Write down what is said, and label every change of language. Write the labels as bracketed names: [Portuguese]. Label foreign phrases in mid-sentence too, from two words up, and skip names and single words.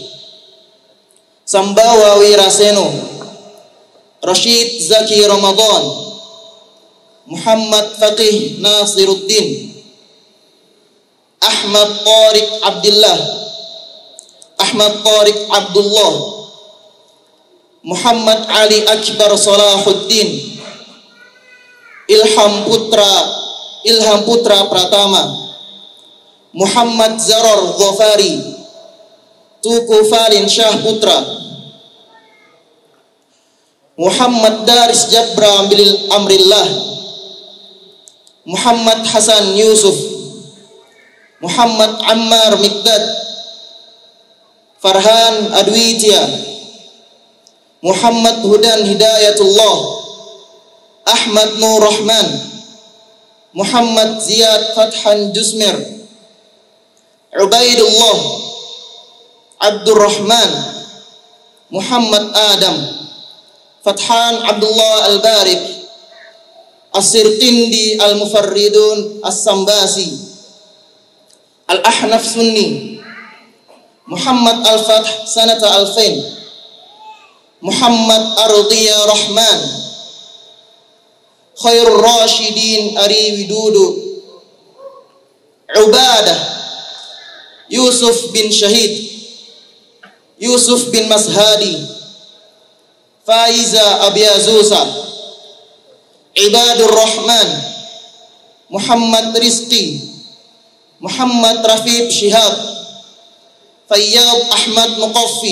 [Indonesian] Sambawa Wiraseno, Rashid Zaki Ramadan, Muhammad Faqih Nasiruddin, Ahmad Tariq Abdullah, Ahmad Tariq Abdullah, Muhammad Ali Akbar Salahuddin, Ilham Putra Pratama, Muhammad Zarar Dhafari, Tuku Falin Syah Putra, Muhammad Daris Jabra Bil Amrillah, Muhammad Hasan Yusuf, Muhammad Ammar Mikdad, Farhan Adwitya, Muhammad Hudan Hidayatullah, Ahmad Nur Rahman, Muhammad Ziyad Fathan Jusmir, Ubaidullah, Abdurrahman, Muhammad Adam, Fathan Abdullah Al-Barik, As-Sirqindi Al-Mufarridun As-Sambasi, Al-Ahnaf Sunni, Muhammad Al-Fath Sanata Alfain, Muhammad Ardiya Rahman, Khairul Rashidin Ari Widudu, Ubadah Yusuf bin Syahid, Yusuf bin Mashadi, Faiza Abiyazusa, Ibadur Rahman, Muhammad Rizki, Muhammad Rafib Shihab, Fayyad Ahmad Muqaffi,